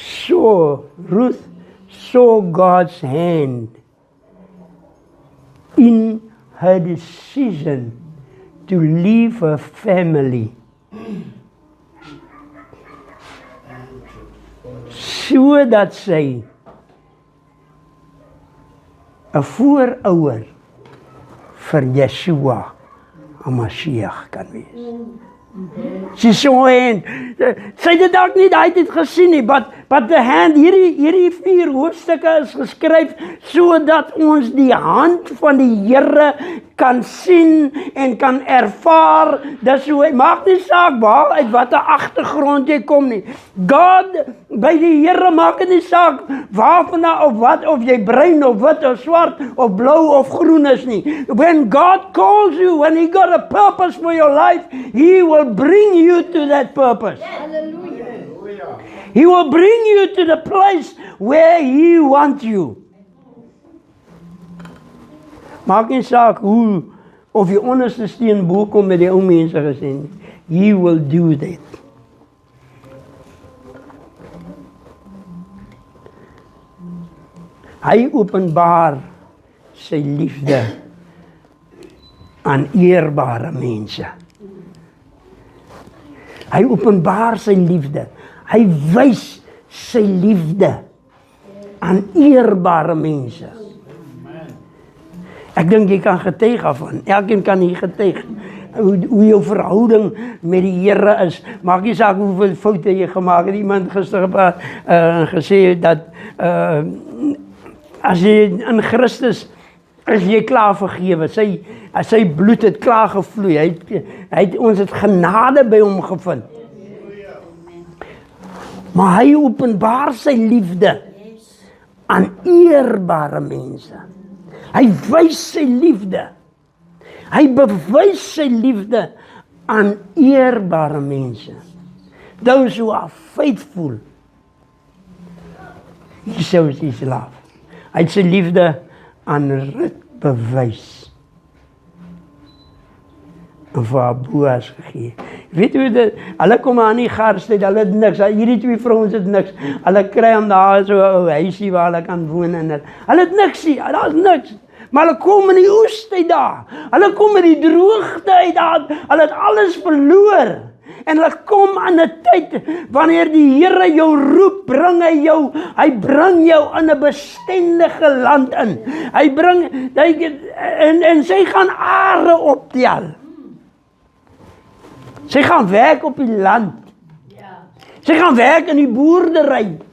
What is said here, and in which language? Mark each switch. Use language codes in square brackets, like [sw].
[en] Ruth saw God's hand in her decision to leave her family. [af] Sodat sy 'n voorouer vir Yeshua, Mashiach kan wees. Sy [en] saw hand. [af] Sy het dit dalk nie daai tyd gesien nie, [en] but the hand, [af] hierdie 4 hoofstukke is geskryf sodat ons die hand van die Here kan sien en kan ervaar. Dis hoe hy maak nie saak waar uit watter agtergrond jy kom nie. God by die Here maak dit nie saak waarvandaan of wat, of jy bruin of wit of swart of blou of groen is nie. [en] When God calls you, when he got a purpose for your life, he will bring you to that purpose. He will bring you to the place where he wants you. [af] Maak nie saak hoe, of jy onderste steen bo kom met die ou mense gesê nie. [en] He will do that. [af] Hy openbaar sy liefde aan eerbare mense. Hy openbaar sy liefde. Hy wys sy liefde aan eerbare mense. Ek dink jy kan getuig daarvan. Elkeen kan hier getuig. Hoe jou verhouding met die Here is. Maak nie saak hoeveel foute jy gemaak het. Iemand gister gesê dat as jy in Christus is jy klaar vergewe. Sy bloed het klaar gevloei. Ons het genade by hom gevind. Maar hy openbaar sy liefde aan eerbare mense. Hy wys sy liefde. Hy bewys sy liefde aan eerbare mense. [en] Those who are faithful. He shows his love. [af] Hy het sy liefde aan Rut bewys. En vir haar Boas gegee. Weet hoe dit, hulle kom aan die garstyd, hulle het niks, hierdie 2 vrouens het niks. Hulle kry om daar so 'n huisie waar hulle kan woon en dit. Hulle het niks nie, daar's niks. Maar hulle kom in die oestyd daar. Hulle kom in die droogte uit daar. Hulle het alles verloor. En hulle kom aan 'n tyd wanneer die Here jou roep, hy bring jou in 'n bestendige land in. En sy gaan are optel. Sy gaan werk op die land. Sy gaan werk in die boerdery.